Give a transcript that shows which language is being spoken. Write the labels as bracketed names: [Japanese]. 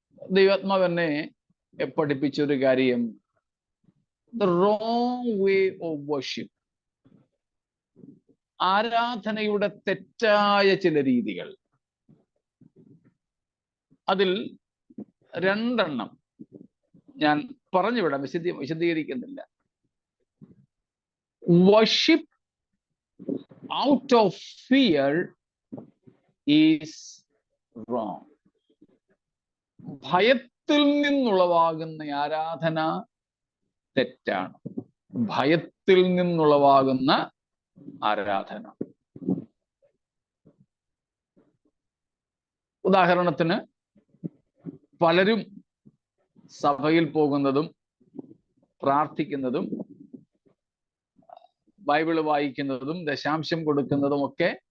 [Malayalam] ദൈവാത്മാവ് എന്നെ പഠിപ്പിച്ചൊരു കാര്യം, [English] the wrong way of worship, [Malayalam] ആരാധനയുടെ തെറ്റായ ചില രീതികൾ. അതിൽ രണ്ടെണ്ണം ഞാൻ പറഞ്ഞുവിടാം, വിശദീകരിക്കുന്നില്ല. [English] worship out of fear is wrong. [Malayalam] ഭയത്തിൽ നിന്നുളവാകുന്ന ആരാധന തെറ്റാണ്. ഭയത്തിൽ നിന്നുളവാകുന്ന ആരാധന. ഉദാഹരണത്തിന്, പലരും സഭയിൽ പോകുന്നതും പ്രാർത്ഥിക്കുന്നതും ബൈബിള് വായിക്കുന്നതും ദശാംശം കൊടുക്കുന്നതും ഒക്കെ